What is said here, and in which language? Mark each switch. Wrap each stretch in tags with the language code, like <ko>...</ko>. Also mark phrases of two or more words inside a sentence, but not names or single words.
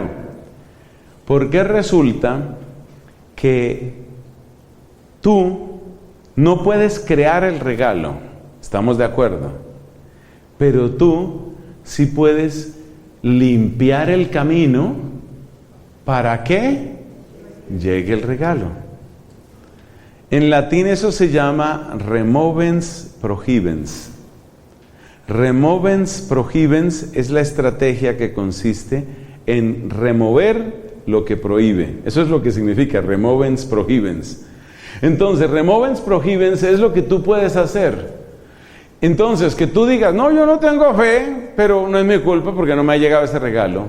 <es>Porque resulta que tú no puedes crear el regalo, ¿estamos de acuerdo? Pero tú sí puedes limpiar el camino para que llegue el regalo. En latín eso se llama</es> <la>removens prohibens. Removens prohibens</la> <es>es la estrategia que consiste en remover lo que prohíbe. Eso es lo que significa</es> <la>removens prohibens.</la> <es>Entonces,</es> <la>removens prohibens</la> <es>es lo que tú puedes hacer. Entonces, que tú digas, no, yo no tengo fe, pero no es mi culpa porque no me ha llegado ese regalo.</es>